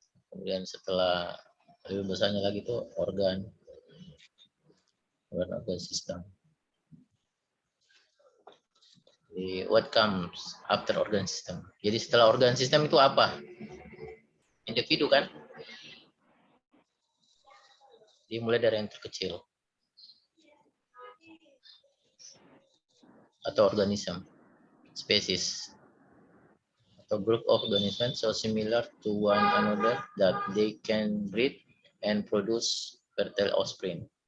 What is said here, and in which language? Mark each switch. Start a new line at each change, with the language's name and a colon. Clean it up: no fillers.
Indonesian: Kemudian setelah lebih besarnya lagi tuh organ sistem.
English: Jadi what comes after organ system?
Indonesian: Jadi setelah organ system itu apa? Individu kan? Jadi mulai dari yang terkecil atau organisme,
English: species, atau group of organisms so similar to one another that they can breed and produce fertile offspring.